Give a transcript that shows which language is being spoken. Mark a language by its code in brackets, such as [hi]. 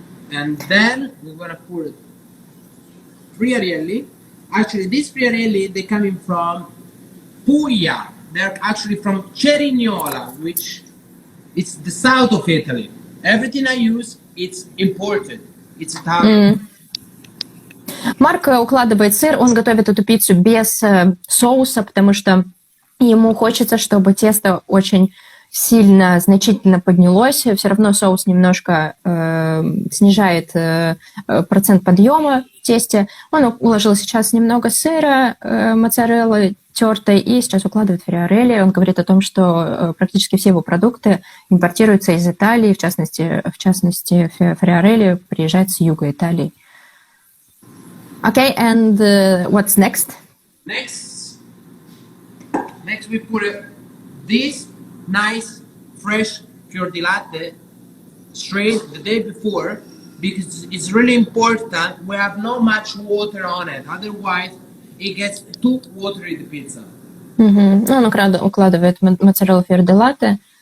[en] And then we're gonna put friarelli. Actually, these friarelli, they're coming from Puglia. They're actually from Cerignola, which it's the south of Italy. Everything I use, it's imported. It's Italian. [ru] Марко укладывает сыр, он готовит эту пиццу без соуса, потому что ему хочется, чтобы тесто очень сильно, значительно поднялось. Все равно соус немножко снижает процент подъема в тесте. Он уложил сейчас немного сыра, моцареллы тертой, и сейчас укладывает фриарелли. Он говорит о том, что практически все его продукты импортируются из Италии, в частности фриарелли приезжает с юга Италии. [en] Okay, and what's next? Next we put this nice fresh fior di latte straight the day before, because it's really important we have not much water on it, otherwise it gets too watery, the pizza. [ru] Он укладывает моцареллу фиор ди латте.